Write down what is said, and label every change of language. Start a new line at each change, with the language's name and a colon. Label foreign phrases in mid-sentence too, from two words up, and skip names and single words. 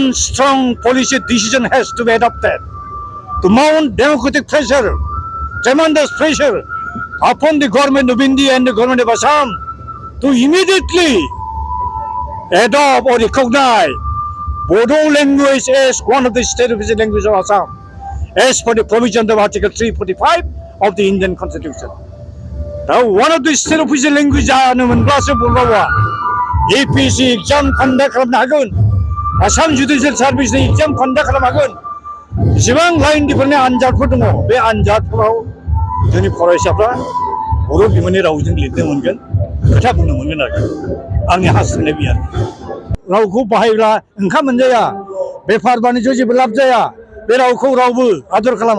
English: strong policy decision has to be adopted to mount democratic pressure, tremendous pressure upon the government of India and the government of Assam to immediately adopt or recognize Bodo language as one of the state official languages of Assam, as per the provision of Article 345 of the Indian Constitution. Now, one of the state official languages APC exam conduct
Bodo: खालामनो हागोन, Assam Judicial Service
English: exam conduct
Bodo: खालामनो हागोन, जेसेबां लाइन डिफारेन्टनि आनजादफोर दङ बे आनजादफोराव जोंनि फरायसाफ्रा बर' बिमानि रावजों लिरनो मोनगोन, खोथा बुंनो मोनगोन आरो आंनि हास्थायनाय बेयो आरो रावखौ बाहायब्ला ओंखाम मोनजाया, बेफार बानिज्य जेबो लाब जाया, बे रावखौ रावबो आदर खालामा।